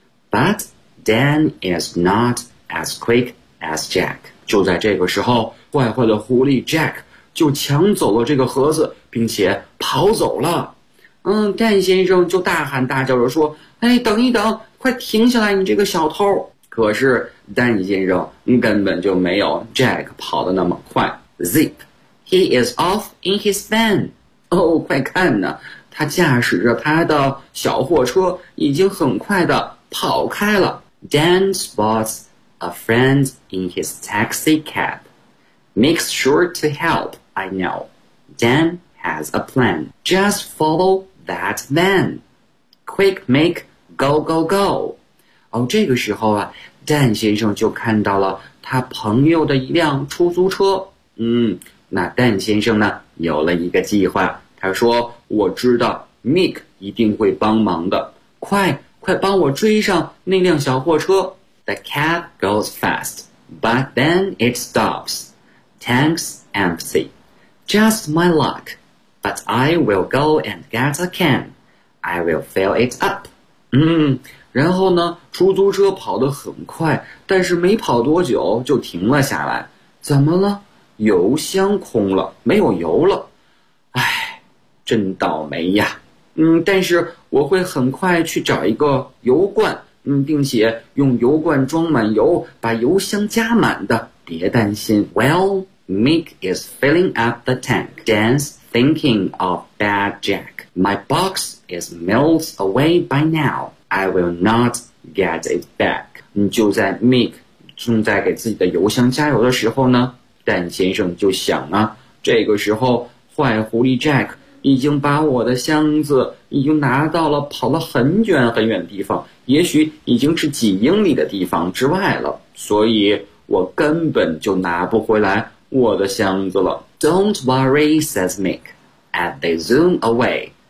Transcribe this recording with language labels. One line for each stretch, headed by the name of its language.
English: But Dan is not as quick as Jack.
Chinese: 就在这个时候，坏坏的狐狸 Jack 就抢走了这个盒子，并且跑走了。蛋先生就大喊大叫着说：“哎，等一等，快停下来，你这个小偷！” 可是蛋先生根本就没有 Jack 跑得那么快。
English: Zip, he is off in his van.
Chinese: 哦，快看呐，他驾驶着他的小货车已经很快地跑开了。
English: Dan spots a friend in his taxi cab. Make sure to help. I know. Dan has a plan. Just follow that van. Quick, make, go, go, go.
Chinese: 哦，这个时候啊，蛋先生就看到了他朋友的一辆出租车。那蛋先生呢，有了一个计划。他说：“我知道 Mick 一定会帮忙的，快快帮我追上那辆小货车。”
English: The cab goes fast, but then it stops. Tank's empty. Just my luck, but I will go and get a can. I will fill it up.
Chinese: 然后呢，出租车跑得很快，但是没跑多久就停了下来。怎么了？油箱空了，没有油了，唉，真倒霉呀！但是我会很快去找一个油罐，并且用油罐装满油，把油箱加满的。别担心。
English: Well, Mick is filling up the tank. Dan's thinking of Bad Jack. My box is miles away by now. I will not get it back.
Chinese: 就在 Mick 正在给自己的油箱加油的时候呢。蛋先生就想啊，这个时候坏狐狸 Jack 已经把我的箱子已经拿到了，跑了很远很远的地方，也许已经是几英里的地方之外了，所以我根本就拿不回来我的箱子了。
English: Don't worry, says Mick, as they zoom away.